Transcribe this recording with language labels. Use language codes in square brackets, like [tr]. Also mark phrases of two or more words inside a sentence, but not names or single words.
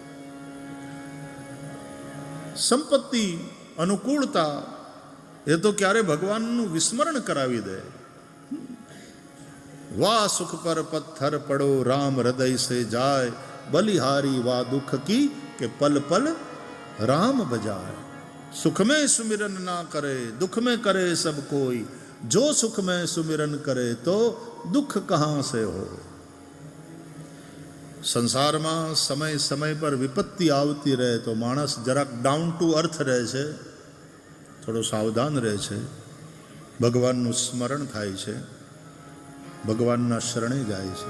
[gu] સંપત્તિ, અનુકૂળતા એ તો ક્યારે ભગવાનનું વિસ્મરણ કરાવી દે. [hi] वाह सुख पर पत्थर पड़ो राम हृदय से जाय, बलिहारी वाह दुःख की के पल पल राम बजाय. सुख में सुमिरन ना करे दुख में करे सब कोई, जो सुख में सुमिरन करे तो दुख कहां से हो. [gu] સંસારમાં સમય સમય પર વિપત્તિ આવતી રહે તો માણસ જરાક [en] down to earth [gu] રહે છે, થોડો સાવધાન રહે છે, ભગવાનનું સ્મરણ થાય છે, ભગવાનના શરણે જાય છે.